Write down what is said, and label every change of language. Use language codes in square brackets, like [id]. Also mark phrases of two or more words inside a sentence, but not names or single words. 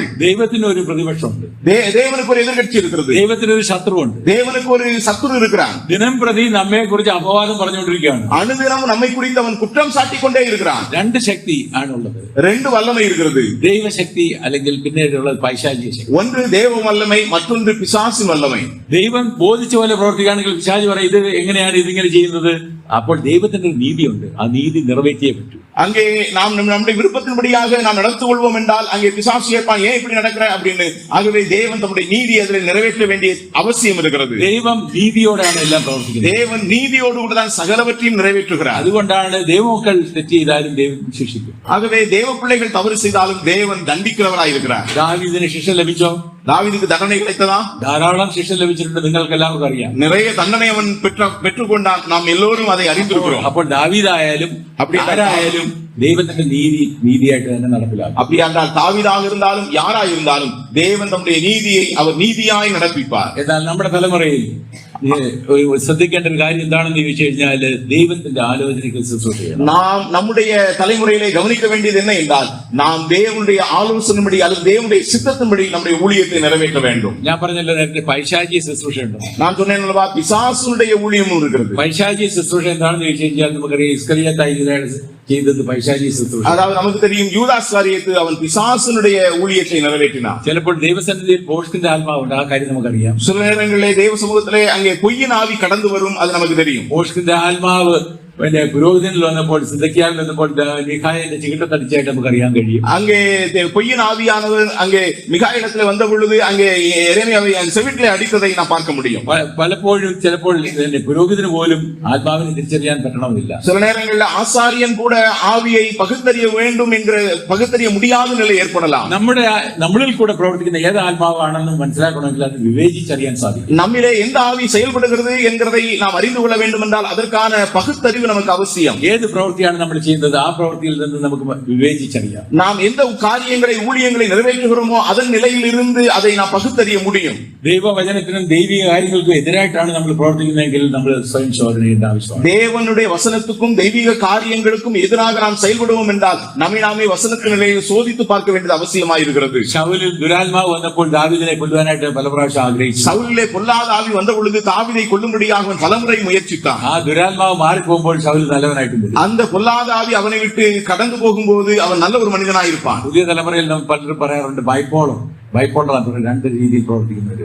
[ml] ദൈവത്തിന് ഒരു പ്രതിപക്ഷമുണ്ട്, [ta] தேவனுக்கு ஒரு எதிர்கட்சி இருக்கிறது, [ml] ദൈവത്തിന് ഒരു ശത്രുവുണ്ട്. [ta] தேவனுக்கு ஒரு சத்துரு இருக்கிறான். [ml] ദിനം പ്രതി നമ്മെ കുറിച്ച് അപവാദം പറഞ്ഞുകൊണ്ടിരിക്കുകയാണ്. [ta] அனுதினம் நம்மை குறித்து அவன் குற்றம் சாட்டிக் கொண்டே இருக்கிறான். [ml] രണ്ട് ശക്തി ആണുള്ളത്, [ta] ரெண்டு வல்லமை இருக்கிறது. [ml] ദൈവശക്തി അല്ലെങ്കിൽ പിന്നീടുള്ളത് പൈശാചിക ശക്തി. [ta] ஒன்று தேவ வல்லமை, மற்றொன்று பிசாசின் வல்லமை. [ml] ദൈവം ബോധിച്ച പോലെ പ്രവർത്തിക്കുകയാണെങ്കിൽ പിശാചി പറയും, ഇത് എങ്ങനെയാണ് ഇതിങ്ങനെ ചെയ്യുന്നത്? അപ്പോൾ ദൈവത്തിന്റെ ഒരു നീതിയുണ്ട്, ആ നീതി നിറവേറ്റിയേ പറ്റൂ. [ta] அங்கே நாம் நம்முடைய விருப்பத்தின்படியாக நாம் நடந்து கொள்வோம் என்றால் அங்கே பிசாசு கேட்பான், ஏன் இப்படி நடக்கிற அப்படின்னு. ஆகவே தேவன் தம்முடைய நீதி அதில் நிறைவேற்ற வேண்டிய அவசியம் இருக்கிறது. [ml] ദൈവം നീതിയോടാണ് എല്ലാം പ്രവർത്തിക്കുന്നത്. [ta] தேவன் நீதியோடு கூட தான் சகலவற்றையும் நிறைவேற்றுகிறார். [ml] അതുകൊണ്ടാണ് ദൈവമക്കൾ തെറ്റ് ചെയ്താലും ദൈവം ശിക്ഷിക്കും. [ta] ஆகவே தேவ பிள்ளைகள் தவறு செய்தாலும் தேவன் தண்டிக்கிறவராய் இருக்கிறார். [ml] ദാവീദിന് ശിക്ഷ ലഭിച്ചോ? [ta] தாவீதுக்கு தண்டனை கிடைத்ததா? [ml] ധാരാളം ശിക്ഷ ലഭിച്ചിട്ടുണ്ട്, നിങ്ങൾക്ക് എല്ലാവർക്കും അറിയാം. [ta] நிறைய தண்டனை அவன் பெற்றுக்கொண்டான், நாம் எல்லோரும் அதை அறிந்திருக்கிறோம். [ml] അപ്പോൾ ദാവീദായാലും அப்படி ആരായാലും ദൈവത്തിന്റെ നീതിയായിട്ട് തന്നെ നടപ്പിലാക്കും. [ta] அப்படி என்றால் தாவீதாக இருந்தாலும் யாராய் இருந்தாலும் தேவன் தம்முடைய நீதியை அவர் நீதியாய் நடப்பிப்பார். [ml] എന്നാൽ നമ്മുടെ തലമുറയിൽ ശ്രദ്ധിക്കേണ്ട ഒരു കാര്യം എന്താണെന്ന് ചോദിച്ചു കഴിഞ്ഞാൽ, ദൈവത്തിന്റെ ആലോചനയ്ക്ക് ശുശ്രൂഷ ചെയ്യണം. [ta] நாம் நம்முடைய தலைமுறையிலே கவனிக்க வேண்டியது என்ன என்றால், நாம் தேவனுடைய ஆலோசனைப்படி அல்லது தேவனுடைய சித்தத்தின்படி நம்முடைய ஊழியத்தை நிறைவேற்ற வேண்டும். [ml] ഞാൻ പറഞ്ഞല്ലോ നേരത്തെ പൈശാചിക ശുശ്രൂഷ ഉണ്ട്. [ta] நான் சொன்னேன் அல்லவா, பிசாசுடைய ஊழியமும் இருக்கிறது. [ml] പൈശാചിക ശുശ്രൂഷ എന്താണെന്ന് ചോദിച്ചു കഴിഞ്ഞാൽ നമുക്കറിയാം, ഇസ്കറിയത്തായി ചെയ്തത് പൈശാചിക ശുശ്രൂഷ. [ta] அதாவது நமக்கு தெரியும், யூதாஸ் காரியத்தை அவன் பிசாசுடைய ஊழியத்தை நிறைவேற்றினான். [ml] ചിലപ്പോൾ ദൈവസന്നിധിയിൽ പോഷത്തിന്റെ ആത്മാവുണ്ട്, ആ കാര്യം നമുക്കറിയാം. [ta] சில நேரங்களிலே தேவ சமூகத்திலே அங்கே பொய்யின் ஆவி கடந்து வரும், அது நமக்கு தெரியும். [ml] പോഷത്തിന്റെ ആത്മാവ് പിന്നെ പുരോഹിതനിൽ വന്നപ്പോൾ, സിദക്കിയാവിൽ വന്നപ്പോൾ മിഖായേലിന്റെ ചികിട്ടത്തടിച്ചായിട്ട് നമുക്ക് അറിയാൻ കഴിയും. [ta] அங்கே பொய்யின் ஆவியானவர் அங்கே மிகாயிடத்திலே வந்த பொழுது அங்கே எரேமியாவை செவிட்டிலே அடித்ததை நாம் பார்க்க முடியும். [ml] പലപ്പോഴും ചിലപ്പോൾ പുരോഹിതന് പോലും ആത്മാവിനെ തിരിച്ചറിയാൻ പറ്റണമെന്നില്ല. [ta] சில நேரங்களில் ஆசாரியன் கூட ஆவியை பகுத்தறிய வேண்டும் என்கிற பகுத்தறிய முடியாத நிலை ஏற்படலாம். [ml] നമ്മളിൽ കൂടെ പ്രവർത്തിക്കുന്ന ഏത് ആത്മാവാണെന്ന് മനസ്സിലാക്കണമെങ്കിൽ അത് വിവേചിച്ചറിയാൻ സാധിക്കും. [ta] நம்மிலே எந்த ஆவி செயல்படுகிறது என்கிறதை நாம் அறிந்து கொள்ள வேண்டும் என்றால் அதற்கான பகுத்தறிவு நமக்கு அவசியம். [ml] ഏത് പ്രവൃത്തിയാണ് നമ്മൾ ചെയ്യുന്നത്, ആ പ്രവൃത്തിയിൽ നിന്ന് നമുക്ക് വിവേചിച്ചറിയാം. [ta] நாம் எந்த காரியங்களை ஊழியங்களை நிறைவேற்றுகிறோமோ அதன் நிலையில் இருந்து அதை நாம் பகுத்தறிய முடியும். [ml] ദൈവവചനത്തിനും ദൈവിക കാര്യങ്ങൾക്കും എതിരായിട്ടാണ് നമ്മൾ പ്രവർത്തിക്കുന്നതെങ്കിൽ നമ്മൾ സ്വയം ശോധന ചെയ്യേണ്ട ആവശ്യമാണ്. [ta] தேவனுடைய வசனத்துக்கும் தெய்வீக காரியங்களுக்கும் எதிராக நாம் செயல்படுவோம் என்றால் நம்மை நாமே வசனத்தின் நிலையை சோதித்து பார்க்க வேண்டியது அவசியமாயிருக்கிறது. [ml] ശൗലിൽ ദുരാത്മാവ് വന്നപ്പോൾ ദാവീദിനെ കൊല്ലുവാനായിട്ട് പല പ്രാവശ്യം ആഗ്രഹിച്ചു. [ta] சவுலிலே பொல்லாத ஆவி வந்த பொழுது தாவீதை கொல்லும்படியாக அவன் பலமுறை முயற்சித்தான். [ml] ആ ദുരാത്മാവ് മാറിപ്പോകുമ്പോൾ ശൗൽ നല്ലവനായിട്ട് വരും. [ta] அந்த பொல்லாத ஆவி அவனை விட்டு கடந்து போகும்போது அவன் நல்ல ஒரு மனிதனாயிருப்பான். [ml] പുതിയ തലമുറയിൽ നമ്മൾ പലരും പറയാറുണ്ട് ബൈപ്പോളറാണ് രണ്ട് രീതിയിൽ പ്രവർത്തിക്കുന്നത്.